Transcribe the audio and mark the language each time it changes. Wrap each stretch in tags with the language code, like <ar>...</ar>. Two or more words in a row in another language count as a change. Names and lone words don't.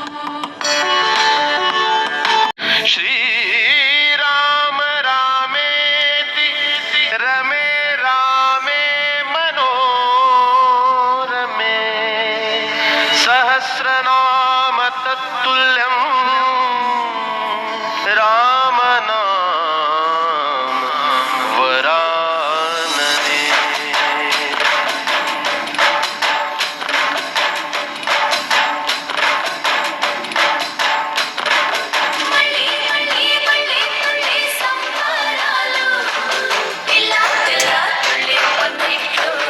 <sa>श्रीराम रामेति रमे रामे मनोरमे सहस्रनाम तत्तुल्यं रामनाम वरानने</sa> <te>మళ్ళీ మళ్ళీ మళ్ళీ మళ్ళీ సంబరాలు పిల్ల పిల్ల తుళ్ళి పొందిట్లు</te>